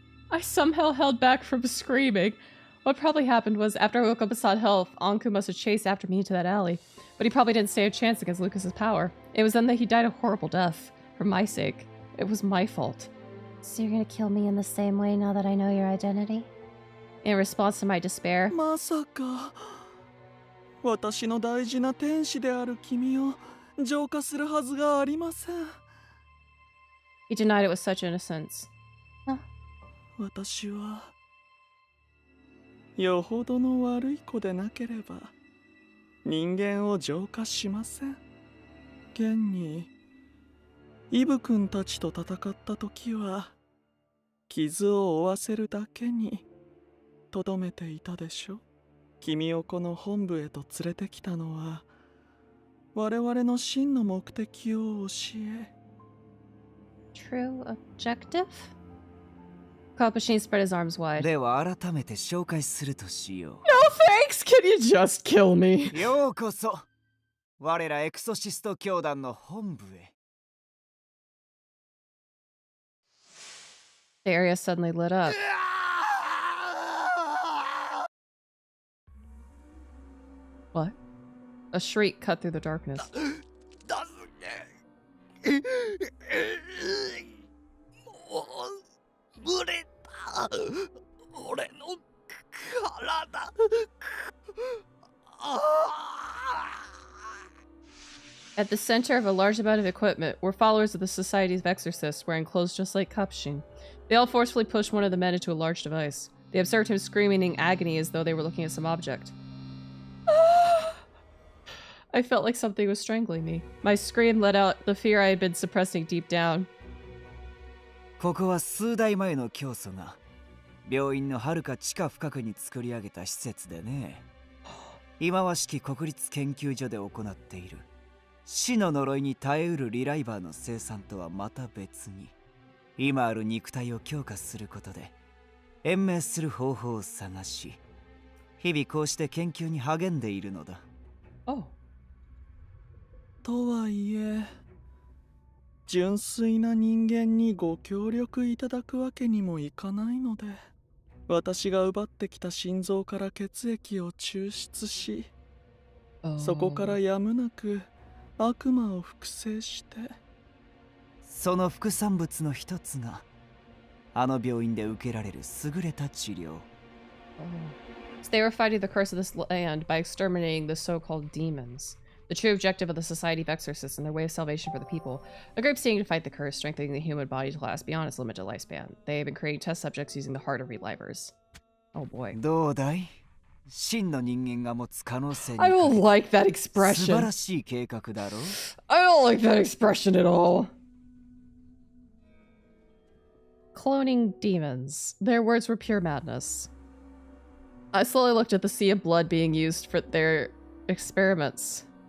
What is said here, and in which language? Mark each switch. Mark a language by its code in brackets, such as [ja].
[en] I somehow held back from screaming. What probably happened was, after I woke up and saw health, Anku must have chased after me into that alley. But he probably didn't stand a chance against Lucas's power. It was then that he died a horrible death. For my sake. It was my fault. So you're gonna kill me in the same way now that I know your identity? In response to my despair, [ja] まさか私の大事な天使である君を浄化するはずがありません。 [en] he denied it with such innocence. [ja] 私はよほどの悪い子でなければ人間を浄化しません。現にイブ君たちと戦った時は傷を負わせるだけにとどめていたでしょ。君をこの本部へと連れてきたのは我々の真の目的を教え。 [en] True objective? Capuchin spread his arms wide. [ja] では改めて紹介するとしよう。 [en] No thanks! Can you just kill me? [ja] ようこそ我らエクソシスト教団の本部へ。 [en] The area suddenly lit up. What? A shriek cut through the darkness. At the center of a large amount of equipment were followers of the Society of Exorcists wearing clothes just like Capuchin. They all forcefully pushed one of the men into a large device. They observed him screaming in agony as though they were looking at some object. I felt like something was strangling me. My scream let out the fear I had been suppressing deep down. [ja] ここは数代前の教祖が病院の遥か地下深くに作り上げた施設でね。今はしき国立研究所で行っている死の呪いに耐えうるリライバーの生産とはまた別に、今ある肉体を強化することで延命する方法を探し、日々こうして研究に励んでいるのだ。とはいえ、純粋な人間にご協力いただくわけにもいかないので、私が奪ってきた心臓から血液を抽出し、そこからやむなく悪魔を複製して、その副産物の一つがあの病院で受けられる優れた治療。 [en] So they were fighting the curse of this land by exterminating the so-called demons. The true objective of the Society of Exorcists and their way of salvation for the people. A group seeking to fight the curse, strengthening the human body to last beyond its limited lifespan. They have been creating test subjects using the heart of relivers. Oh boy. [ja] どうだい？真の人間が持つ可能性に [en] I don't like that [ja] 素 [en] expression. [ja] 晴らしい計画だろう？ [en] I don't like that expression at all. Cloning demons. Their words were pure madness. I slowly looked at the sea of blood being used for their experiments.